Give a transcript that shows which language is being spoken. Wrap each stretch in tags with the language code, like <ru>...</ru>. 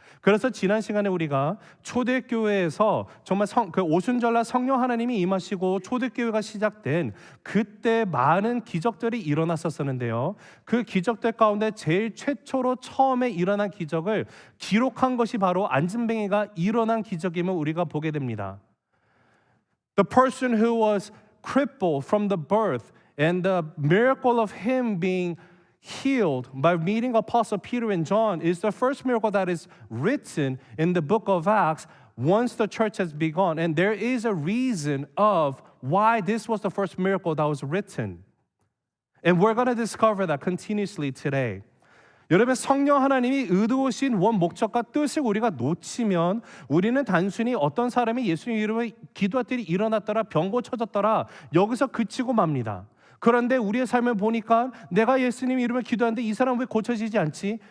<ko>그래서 지난 시간에 우리가 초대교회에서 정말 그 오순절날 성령 하나님이 임하시고 초대교회가 시작된 그때 많은 기적들이 일어났었는데요, 그 기적들 가운데 제일 최초로 처음에 일어난 기적을 기록한 것이 바로 안진뱅이가 일어난 기적임을 우리가 보게 됩니다.</ko> <en>The person who was crippled from the birth and the miracle of him being healed by meeting Apostle Peter and John is the first miracle that is written in the book of Acts once the church has begun. And there is a reason of why this was the first miracle that was written. And we're going to discover that continuously today.</en> <ko>여러분, 성령 하나님이 의도하신 원 목적과 뜻을 우리가 놓치면 우리는 단순히 어떤 사람이 예수님 이름을 기도했더니 일어났더라, 병 고쳐졌더라, 여기서 그치고 맙니다. 그런데 우리의 삶을 보니까 내가 예수님 이름을 기도하는데 이 사람 왜 고쳐지지 않지?</ko>